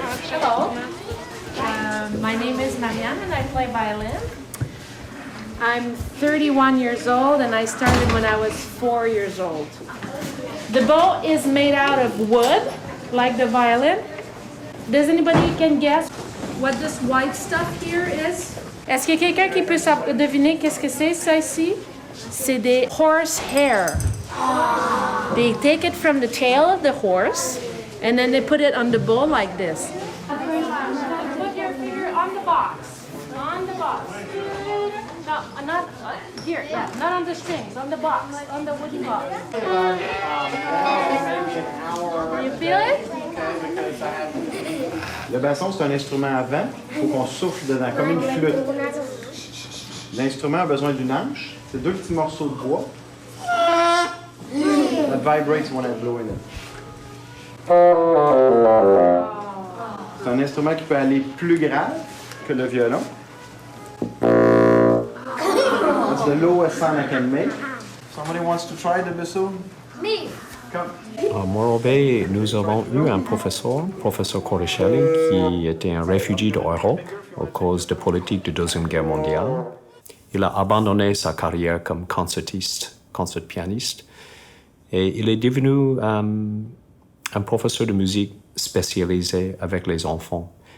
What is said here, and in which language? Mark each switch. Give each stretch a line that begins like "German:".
English: Hello, my name is Messiaen and I play violin. I'm 31 years old and I started when I was 4 years old. The bow is made out of wood, like the violin. Does anybody can guess what this white stuff here is?
French: Est-ce qu'il y a quelqu'un qui peut deviner qu'est-ce que c'est ça ici? C'est des
English: horse hair. They take it from the tail of the horse and then they put it on the bow like this. Put your finger on the box. On the box. No, not here. Yeah, not on the strings. On the box. On the wooden box. You feel it?
French: Le basson, c'est un instrument à vent. Il faut qu'on souffle dedans, comme une flûte. L'instrument a besoin d'une hanche. C'est deux petits morceaux de bois.
English: That vibrates when I blow in it.
French: C'est un instrument qui peut aller plus grave que le violon.
English: That's the lowest sound I can make. Somebody wants to try the bassoon? Me. Come.
French: À Morro Bay, nous avons eu un professeur Corechelli, qui était un réfugié d'Europe à cause de politique de Deuxième Guerre mondiale. Il a abandonné sa carrière comme concert-pianiste, et il est devenu un professeur de musique spécialisé avec les enfants.